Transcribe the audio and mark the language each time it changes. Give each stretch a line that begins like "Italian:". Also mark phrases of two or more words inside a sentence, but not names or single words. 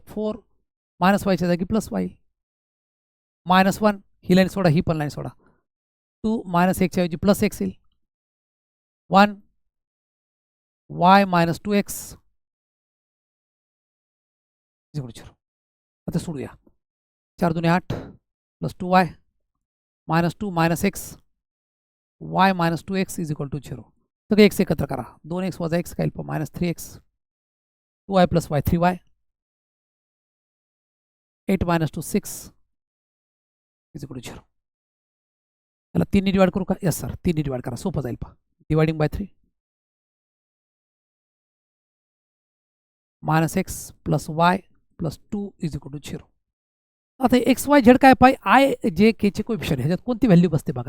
Marathi: 4 -yच्या जागी +y, -1 ही लाईन सोडा, ही पण लाईन सोडा. 2 -xच्या ऐवजी +x येईल. 1 y -2x 0. आता सोडूया. 4 2 8 +2y -2 -x y -2x
English: is equal to
Marathi: 0. सगळे x एकत्र करा. 2x - x काय -3x 2y + y 3y 8 - 2 6
English: is equal to
Marathi: 0. त्याला 3 डिवाइड करू का?
English: yes sir,
Marathi: 3 डिवाइड करा, सोपं जाईल पहा.
English: dividing by
Marathi: 3 -x + y + 2
English: is equal to
Marathi: 0. आता XYZ काय पाहिजे, आय जे केचे कोएफिशियंट ह्याच्यात कोणती व्हॅल्यू बसते बघा.